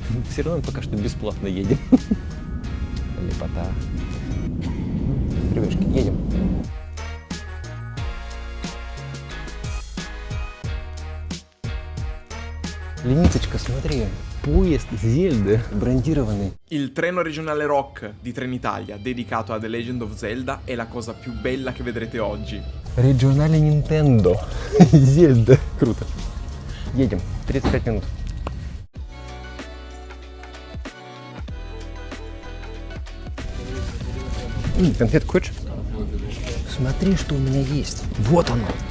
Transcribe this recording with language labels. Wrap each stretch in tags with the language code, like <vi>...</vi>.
<ru>Все равно пока что бесплатно едем. Лепота. Ребятушки, едем. Лениточка, смотри. Поезд Зельды, брендированный.</ru> <it>Il treno regionale rock di Trenitalia, dedicato a The Legend of Zelda, è la cosa più bella che vedrete oggi.</it> <ru>Региональный Nintendo. Зельда. Круто. Едем. 35 минут. Конфет хочешь? Смотри, что у меня есть. Вот оно.</ru>